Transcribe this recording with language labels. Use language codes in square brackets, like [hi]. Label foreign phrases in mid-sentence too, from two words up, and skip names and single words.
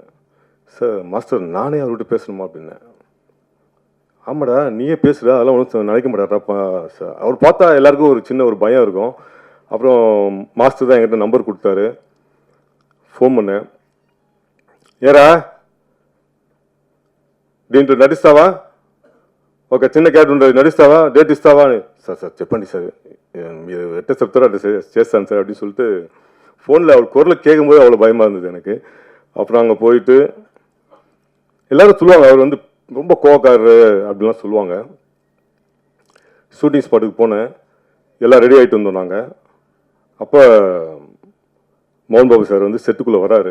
[ta] சார் மாஸ்டர் நானே அவர்கிட்ட பேசணுமா அப்படின்னேன். ஆமாடா நீயே பேசுகிற, அதெல்லாம் ஒன்றும் நினைக்க மாட்டாரா சார். அவர் பார்த்தா எல்லாருக்கும் ஒரு சின்ன ஒரு பயம் இருக்கும். அப்புறம் மாஸ்டர் தான் என்கிட்ட நம்பர் கொடுத்தாரு. ஃபோன் பண்ணேன். [te] ஏரா దీంట్లో నడుస్తావా, ఒక చిన్న క్యారెక్టర్ ఉంటుంది, నడుస్తావా, డేట్ ఇస్తావా అని. సార్ చెప్పండి సార్, మీరు ఎట్ట చెప్తారో అట్లా చేస్తాను సార్ [ta] அப்படின்னு சொல்லிட்டு ஃபோனில் அவர் குரலை கேட்கும்போது அவ்வளோ பயமாக இருந்தது எனக்கு. அப்புறம் அங்கே போயிட்டு எல்லோரும் சொல்லுவாங்க அவர் வந்து ரொம்ப கோவக்காரரு அப்படின்லாம் சொல்லுவாங்க. [en] shooting spot [ta] போனேன், எல்லாம் ரெடி ஆகிட்டு வந்தோம் நாங்கள். அப்போ மோகன் பாபு சார் வந்து செட்டுக்குள்ளே வராரு.